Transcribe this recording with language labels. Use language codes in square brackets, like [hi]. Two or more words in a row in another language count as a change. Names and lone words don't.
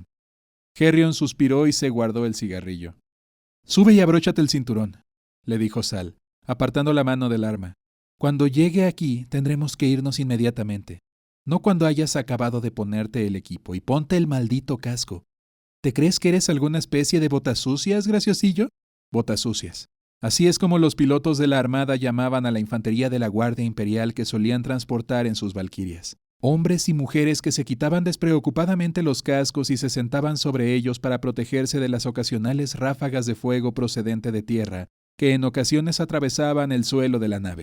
[es] Herrion suspiró y se guardó el cigarrillo. «Sube y abróchate el cinturón», le dijo Sal, apartando la mano del arma. «Cuando llegue aquí tendremos que irnos inmediatamente. No cuando hayas acabado de ponerte el equipo, y ponte el maldito casco. ¿Te crees que eres alguna especie de botasucias, graciosillo?» Botasucias. Así es como los pilotos de la Armada llamaban a la infantería de la Guardia Imperial que solían transportar en sus valquirias. Hombres y mujeres que se quitaban despreocupadamente los cascos y se sentaban sobre ellos para protegerse de las ocasionales ráfagas de fuego procedente de tierra que en ocasiones atravesaban el suelo de la nave.